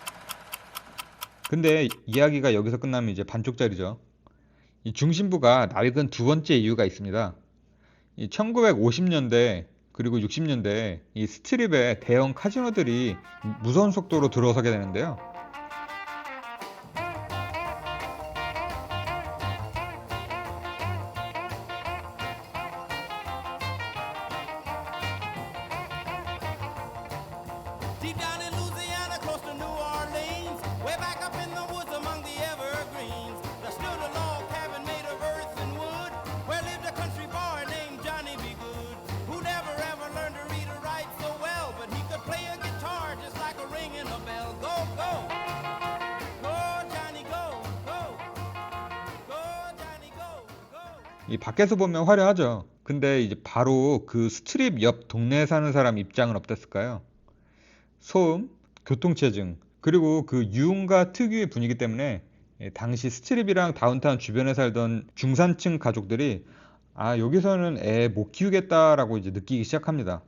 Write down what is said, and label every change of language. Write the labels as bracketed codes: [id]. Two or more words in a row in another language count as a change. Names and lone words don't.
[ko] 근데 이야기가 여기서 끝나면 이제 반쪽짜리죠. 이 중심부가 낡은 두 번째 이유가 있습니다. 이 1950년대 그리고 60년대 이 스트립에 대형 카지노들이 무서운 속도로 들어서게 되는데요. [en] Deep down in Louisiana, close to New Orleans, way back up in the woods among the evergreens, there stood a log cabin made of earth and wood, where lived a country boy named Johnny B. Good, who never ever learned to read or write so well, but he could play a guitar just like a ringing a bell. Go, go, go, Johnny, go, go, go, Johnny, go, go. [ko] 이 밖에서 보면 화려하죠. 근데 이제 바로 그 스트립 옆 동네에 사는 사람 입장은 어땠을까요? 소음, 교통체증, 그리고 그 유흥가 특유의 분위기 때문에 당시 스트립이랑 다운타운 주변에 살던 중산층 가족들이 여기서는 애 못 키우겠다라고 이제 느끼기 시작합니다.